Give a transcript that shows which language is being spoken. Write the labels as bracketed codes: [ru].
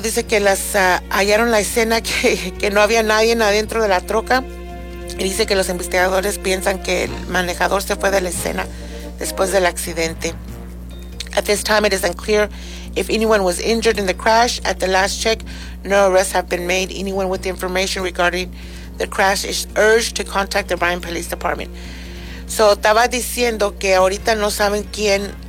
[es] Dice que las hallaron la escena, que no había nadie adentro de la troca. Y dice que los investigadores piensan que el manejador se fue de la escena después del accidente. [en] At this time, it is unclear if anyone was injured in the crash. At the last check, no arrests have been made. Anyone with the information regarding the crash is urged to contact the Bryan Police Department. [es] So, estaba diciendo que ahorita no saben quién.